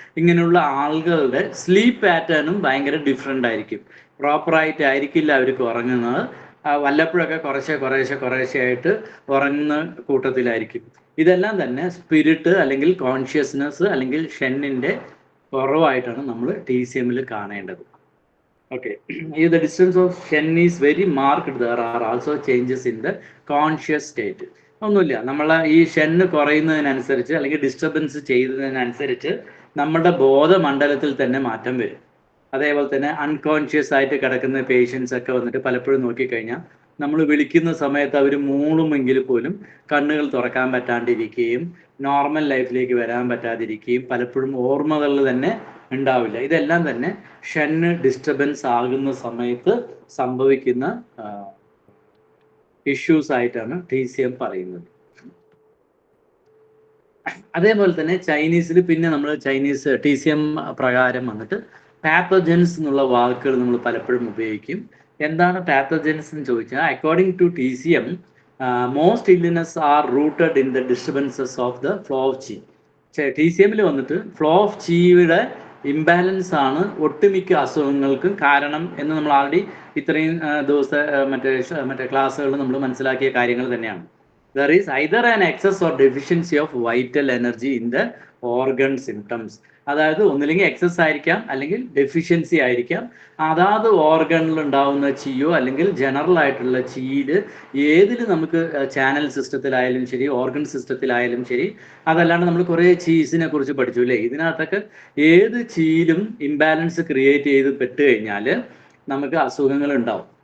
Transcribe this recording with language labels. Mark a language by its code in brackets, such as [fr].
[ml] ഇങ്ങനെയുള്ള ആളുകളുടെ സ്ലീപ്പ് പാറ്റേണും ഭയങ്കര ഡിഫറെൻ്റ് ആയിരിക്കും. പ്രോപ്പറായിട്ട് ആയിരിക്കില്ല അവർക്ക് ഉറങ്ങുന്നത്. വല്ലപ്പോഴൊക്കെ കുറേശ്ശെ ആയിട്ട് ഉറങ്ങുന്ന കൂട്ടത്തിലായിരിക്കും. ഇതെല്ലാം തന്നെ സ്പിരിറ്റ് അല്ലെങ്കിൽ കോൺഷ്യസ്നെസ് അല്ലെങ്കിൽ ഷെന്നിൻ്റെ കുറവായിട്ടാണ് നമ്മൾ TCMൽ കാണേണ്ടത്. [en] Okay, the distance of Shen is very marked. There are also changes in the conscious state. [ml] ഒന്നുമില്ല, നമ്മളെ ഈ ഷെന്ന് കുറയുന്നതിനനുസരിച്ച് അല്ലെങ്കിൽ ഡിസ്റ്റർബൻസ് ചെയ്യുന്നതിനനുസരിച്ച് നമ്മുടെ ബോധമണ്ഡലത്തിൽ തന്നെ മാറ്റം വരും. അതേപോലെ തന്നെ അൺകോൺഷ്യസ് ആയിട്ട് കിടക്കുന്ന പേഷ്യൻസ് ഒക്കെ വന്നിട്ട് പലപ്പോഴും നോക്കിക്കഴിഞ്ഞാൽ നമ്മൾ വിളിക്കുന്ന സമയത്ത് അവർ മൂളുമെങ്കിൽ പോലും കണ്ണുകൾ തുറക്കാൻ പറ്റാണ്ടിരിക്കുകയും നോർമൽ ലൈഫിലേക്ക് വരാൻ പറ്റാതിരിക്കുകയും പലപ്പോഴും ഓർമ്മകളിൽ തന്നെ ഉണ്ടാവില്ല. ഇതെല്ലാം തന്നെ ഷെന്ന് ഡിസ്റ്റർബൻസ് ആകുന്ന സമയത്ത് സംഭവിക്കുന്ന ഇഷ്യൂസ് ആയിട്ടാണ് TCM പറയുന്നത്. അതേപോലെ തന്നെ ചൈനീസിൽ പിന്നെ നമ്മൾ ചൈനീസ് TCM പ്രകാരം വന്നിട്ട് പാത്തജൻസ് എന്നുള്ള വാക്കുകൾ നമ്മൾ പലപ്പോഴും ഉപയോഗിക്കും. [en] എന്താണ് പാത്തജൻസ് എന്ന് ചോദിച്ചാൽ, according to TCM, most illness are rooted in the disturbances of the flow of chi. [ml] TCMൽ വന്നിട്ട് ഫ്ലോ ഓഫ് ചിയുടെ ഇംബാലൻസ് ആണ് ഒട്ടുമിക്ക അസുഖങ്ങൾക്കും കാരണം എന്ന് നമ്മൾ ആൾറെഡി ഇത്രയും ദിവസത്തെ മറ്റേ ക്ലാസ്സുകളിൽ നമ്മൾ മനസ്സിലാക്കിയ കാര്യങ്ങൾ തന്നെയാണ്. [en] There is either an excess or deficiency of vital energy in the organ symptoms. [ml] അതായത് ഒന്നില്ലെങ്കിൽ എക്സസ് ആയിരിക്കാം, അല്ലെങ്കിൽ ഡെഫിഷ്യൻസി ആയിരിക്കാം. അതാത് ഓർഗണിൽ ഉണ്ടാവുന്ന ചീയോ അല്ലെങ്കിൽ ജനറൽ ആയിട്ടുള്ള ചീയിൽ ഏതിൽ നമുക്ക് ചാനൽ സിസ്റ്റത്തിലായാലും ശരി, ഓർഗൻ സിസ്റ്റത്തിലായാലും ശരി, അതല്ലാണ്ട് നമ്മൾ കുറേ ചീസിനെ കുറിച്ച് പഠിച്ചു അല്ലേ. ഇതിനകത്തൊക്കെ ഏത് ചീയിലും ഇംബാലൻസ് ക്രിയേറ്റ് ചെയ്ത് പെട്ട് കഴിഞ്ഞാൽ നമുക്ക് അസുഖങ്ങൾ ഉണ്ടാവും.